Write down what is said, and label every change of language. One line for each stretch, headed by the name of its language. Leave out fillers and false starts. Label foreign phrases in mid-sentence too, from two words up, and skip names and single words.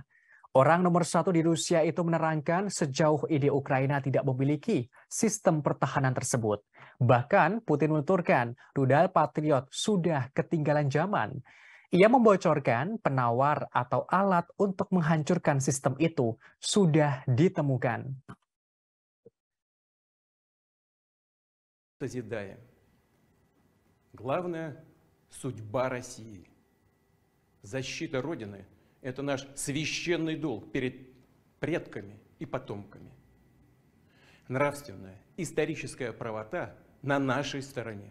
Indonesian: Orang nomor satu di Rusia itu menerangkan sejauh ini Ukraina tidak memiliki sistem pertahanan tersebut. Bahkan Putin menuturkan rudal Patriot sudah ketinggalan zaman. Ia membocorkan penawar atau alat untuk menghancurkan sistem itu sudah ditemukan.
Russian: Созидаем. Главная судьба России. Защита Родины – это наш священный долг перед предками и потомками. Нравственная, историческая правота на нашей стороне.